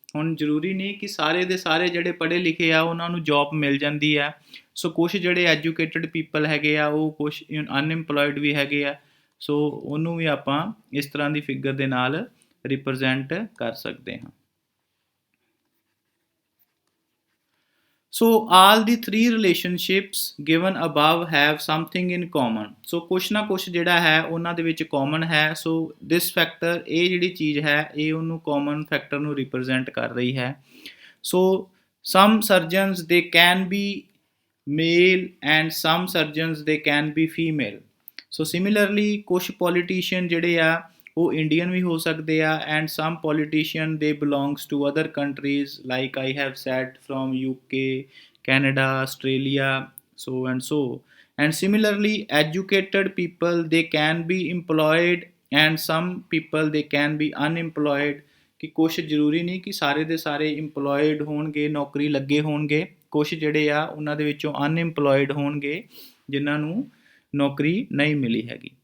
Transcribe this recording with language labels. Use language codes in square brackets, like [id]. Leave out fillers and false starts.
[pa] ਹੁਣ ਜ਼ਰੂਰੀ ਨਹੀਂ ਕਿ ਸਾਰੇ ਦੇ ਸਾਰੇ ਜਿਹੜੇ ਪੜ੍ਹੇ ਲਿਖੇ ਆ ਉਹਨਾਂ ਨੂੰ ਜੋਬ ਮਿਲ ਜਾਂਦੀ ਆ। ਸੋ ਕੁਛ ਜਿਹੜੇ ਐਜੂਕੇਟਡ ਪੀਪਲ ਹੈਗੇ ਆ ਉਹ ਕੁਛ ਅਨਇੰਪਲੋਇਡ ਵੀ ਹੈਗੇ ਆ। ਸੋ ਉਹਨੂੰ ਵੀ ਆਪਾਂ ਇਸ ਤਰ੍ਹਾਂ ਦੀ ਫਿਗਰ ਦੇ ਨਾਲ ਰਿਪਰੈਜ਼ੈਂਟ ਕਰ ਸਕਦੇ ਹਾਂ। [en] So all the three relationships given above have something in common. [pa] So ਕੁਛ ਨਾ ਕੁਛ ਜਿਹੜਾ ਹੈ ਉਹਨਾਂ ਦੇ ਵਿੱਚ common ਹੈ। [en] So this factor, [pa] ਇਹ ਜਿਹੜੀ ਚੀਜ਼ ਹੈ ਇਹ ਉਹਨੂੰ common factor ਨੂੰ represent ਕਰ ਰਹੀ ਹੈ। [en] So some surgeons they can be male and some surgeons they can be female. So similarly [pa] ਕੁਛ politician ਜਿਹੜੇ ਆ ਉਹ ਇੰਡੀਅਨ ਵੀ ਹੋ ਸਕਦੇ ਆ [en] And some politician they belongs to other countries like I have said from UK, Canada, Australia, so and so. And similarly educated people they can be employed and some people they can be unemployed, [pa] ਕਿ ਕੁਛ ਜ਼ਰੂਰੀ ਨਹੀਂ ਕਿ ਸਾਰੇ ਦੇ ਸਾਰੇ employed ਹੋਣਗੇ, ਨੌਕਰੀ ਲੱਗੇ ਹੋਣਗੇ, ਕੁਛ ਜਿਹੜੇ ਆ ਉਹਨਾਂ ਦੇ ਵਿੱਚੋਂ ਅਨਇੰਪਲੋਇਡ ਹੋਣਗੇ ਜਿਨ੍ਹਾਂ ਨੂੰ ਨੌਕਰੀ ਨਹੀਂ ਮਿਲੀ ਹੈਗੀ।